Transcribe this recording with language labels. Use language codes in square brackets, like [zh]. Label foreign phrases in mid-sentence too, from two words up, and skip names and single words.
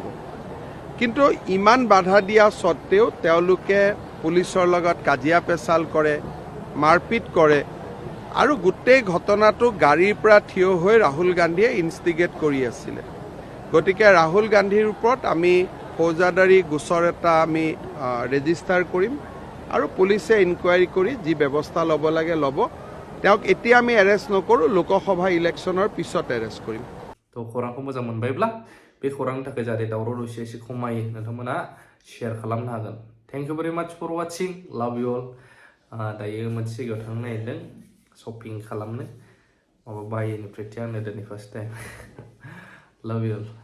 [as] কিন্তু ইমান বাধা দিয়া স্বত্তেও তেওঁলোকে পুলিচৰ লগত কাজিয়া পেচাল কৰে, মাৰপিট কৰে আৰু গোটেই ঘটনাটো গাড়ীৰ পৰা থিয় হৈ ৰাহুল গান্ধীয়ে ইনষ্টিগেট কৰি আছিলে। গতিকে ৰাহুল গান্ধীৰ ওপৰত আমি ফৌজদাৰী গোচৰ এটা আমি ৰেজিষ্টাৰ কৰিম আৰু পুলিচে ইনকুৱাৰী কৰি যি ব্যৱস্থা ল'ব লাগে ল'ব। তেওঁক এতিয়া আমি এৰেষ্ট নকৰোঁ, লোকসভা ইলেকশ্যনৰ পিছত এৰেষ্ট কৰিম। [brx] थ' खौरांखौ मोजां मोनबायब्ला बे खौरांनि थाखाय जाहाथे दावराव दावसि एसे खमायो, नोंथांमोना शेयार खालामनो हागोन। [en] Thank you very much for watching, love you all. [brx] दायो मोनसे जायगायाव थांनो नागिरदों शपिं खालामनो, माबा बायनिफ्रायथि आंनो दिनै [en] first time. love you all.